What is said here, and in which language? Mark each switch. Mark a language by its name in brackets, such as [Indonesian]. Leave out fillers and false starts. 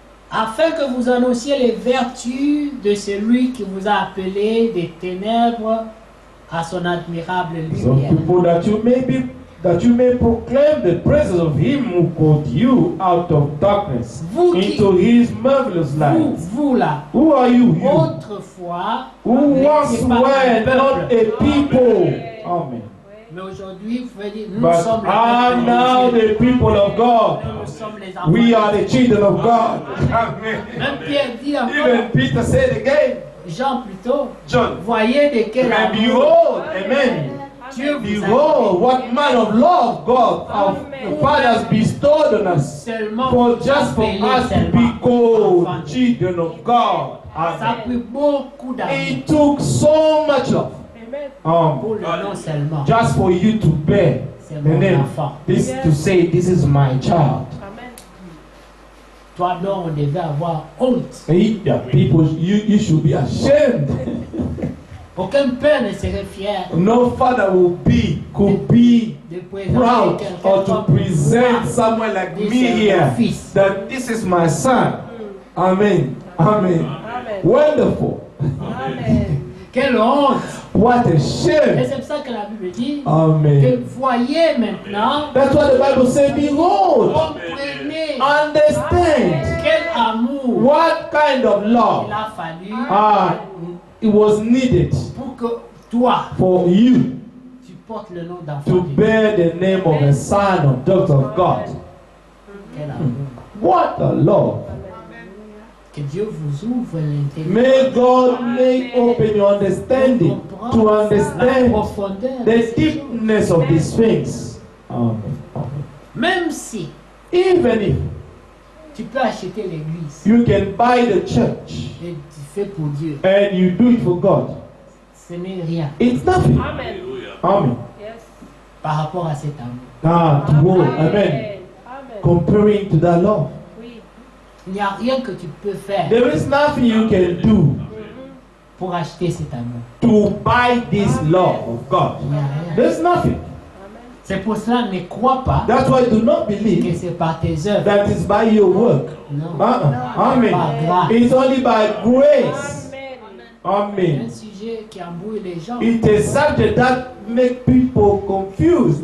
[French] Afin que vous annonciez les vertus de celui qui vous a appelé des ténèbres à son admirable [English] Some [French] lumière. [English] people that you may proclaim the praises of him who called you out of darkness [French] Vous qui- [English] into his marvelous light. [French] Vous là, [English] Who are you? You [French] autrefois, [English] who [French] n'étiez [English] once [French] pas un [English] were not [French] peuple. [English] a people. Amen. [French] Mais aujourd'hui, vous pouvez dire, nous [English] But [French] sommes le [English] are [French] peuple [English] now [French] de Dieu. [English] the people of God. [French] Nous sommes les enfants. [English] We [French] de [English] are [French] Dieu. [English] the children of God. Amen. [French] Même Pierre dit encore, [English] Even Peter said again, [French] Jean plutôt, [English] John, [French] voyez de quel [English] and [French] amour [English] behold, amen. [French] Dieu vous a [English] Behold, what man of love God, our Father has bestowed on us. [French] seulement [English] For just for [French] appelé [English] us to [French] seulement [English] be called [French] enfants. [English] children of God. [French] Ça a Amen. pris beaucoup d'amour [English] It took so much love. [French] pour le nom seulement. [English] Just for you to bear [French] C'est [English] the [French] mon [English] name. [French] enfant. [English] This to say this is my child. [French] Toi donc on devait avoir honte. [English] Hey, yeah, people, you should be ashamed. [French] Aucun père ne serait fier [English] No father could be [French] de présenter [English] proud [French] quelqu'un [English] or to [French] comme [English] present [French] moi. [English] someone like This me is my here [French] fils. [English] that this is my son. Amen. Amen. Wonderful. [French] Quelle honte! [English] What a [French] Et [English] shame. [French] c'est pour ça que la Bible dit que Amen. voyez maintenant, [English] That's what the Bible says. Behold, [French] comprenez [English] understand [French] quel amour [English] what kind of [French] il [English] love [French] a fallu [English] it was needed [French] pour que toi [English] for you [French] tu portes le nom d'enfant [English] to [French] de Dieu. [English] bear the name of a son of daughter of God. [French] Quel amour! [English] What a love. [French] Que Dieu vous ouvre l'intelligence. [English] May God make open your understanding to [French] La [English] understand [French] profondeur de [English] the [French] ces choses. [English] deepness of these things. Amen. Amen. [French] Même si [English] Even if [French] tu peux acheter l'église [English] you can buy the church [French] et tu fais pour Dieu, [English] and you do it for God, [French] ce n'est rien [English] it's nothing. Amen. [French] par rapport à cet amour. [English] Amen. Comparing to that love, [French] Il n'y a rien que tu peux faire [English] there is nothing you can do [French] pour acheter cet amour. [English] to buy this love of God. [French] Il n'y a rien. [English] There's nothing. [French] C'est pour cela, ne crois pas [English] That's why do not [French] que [English] believe [French] c'est par tes œuvres. [English] that it's by your work. [French] Non. Amen. Par grâce. [English] It's only by grace. [French] C'est un Amen. sujet qui embrouille les gens. [English] It's a subject that make people confused.